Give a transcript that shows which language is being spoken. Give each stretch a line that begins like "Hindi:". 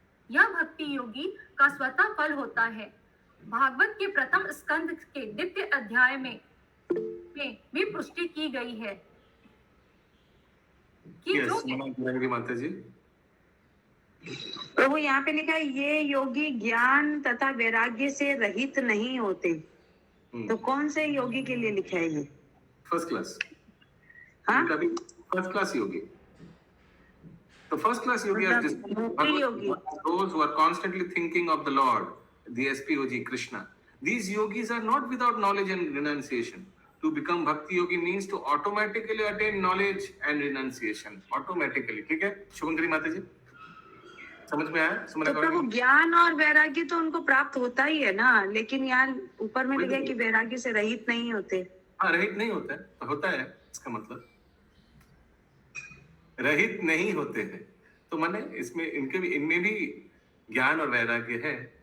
Hindi: यह भक्ति योगी का स्वतः फल होता है। भागवत के प्रथम स्कंद के द्वितीय अध्याय में भी पुष्टि की गई है कि यस, जो माता जी। प्रभु यहाँ पे लिखा है ये योगी ज्ञान तथा वैराग्य से रहित नहीं होते। तो कौन से योगी के लिए लिखा है ये? First class. हाँ? कभी फर्स्ट क्लास योगी। तो first class Yogi
English: are just those who are constantly thinking of the Lord, the SPOG Krishna. These yogis are not without knowledge and renunciation. To become bhakti yogi means to automatically attain knowledge and renunciation.
Hindi: Automatically, ठीक है शुभंकरी माता जी, समझ में आया? समझ तो प्रभु ज्ञान और वैराग्य तो उनको प्राप्त होता ही है ना, लेकिन यहाँ ऊपर में लिखा है कि वैराग्य से रहित नहीं होते। हाँ, रहित नहीं होता है तो होता है, इसका मतलब रहित नहीं होते हैं तो माने इसमें इनमें भी ज्ञान और वैराग्य है।